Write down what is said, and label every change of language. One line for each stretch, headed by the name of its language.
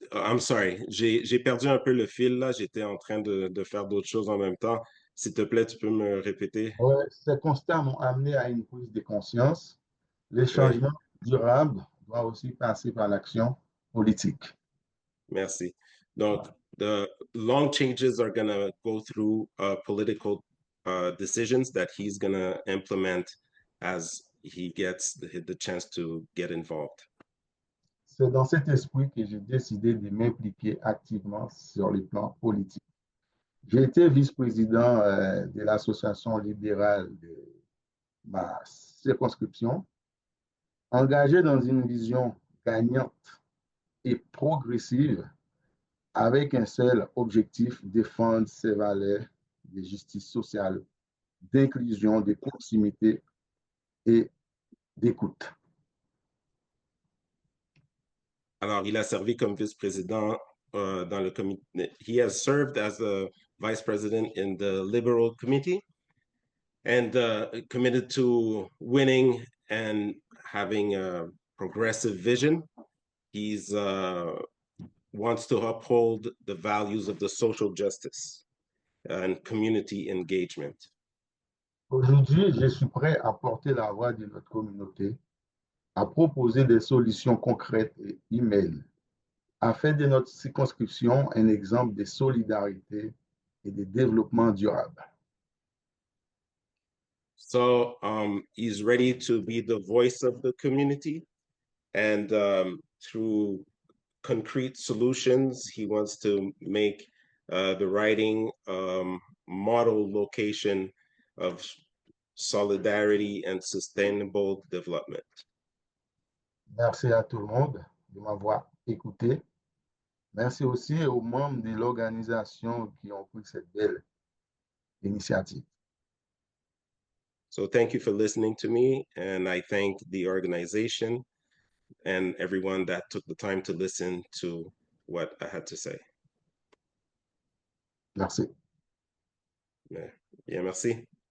English: I'm sorry,
French: j'ai perdu un peu le fil là. J'étais en train de faire d'autres choses en même temps. S'il te plaît, tu peux me répéter? Ouais, ces constats m'ont amené à une prise de conscience. Les changements durables doivent aussi passer par l'action politique. Merci.
English: Donc, the long changes are going to go through political decisions that he's going to implement as he gets the chance to get involved.
French: C'est dans cet esprit que j'ai décidé de m'impliquer activement sur le plan politique. J'ai été vice-président de l'association libérale de ma circonscription, engagé dans une vision gagnante et progressive avec un seul objectif, défendre ces valeurs de justice sociale, d'inclusion, de proximité et d'écoute. Alors, il a servi comme vice-président dans le comité.
English: He has served as a vice president in the Liberal Committee and committed to winning and having a progressive vision. He's wants to uphold the values of the social justice and community engagement.
French: Aujourd'hui, je suis prêt à porter la voix de notre communauté, à proposer des solutions concrètes et humaines, à faire de notre circonscription un exemple de solidarité et de développement durable.
English: So he's ready to be the voice of the community, and through concrete solutions, he wants to make the riding model location of solidarity and sustainable development.
French: Merci à tout le monde de m'avoir écouté. Merci aussi aux membres de l'organisation qui ont pris cette belle initiative.
English: So thank you for listening to me, and I thank the organization and everyone that took the time to listen to what I had to say.
French: Merci. Yeah, merci.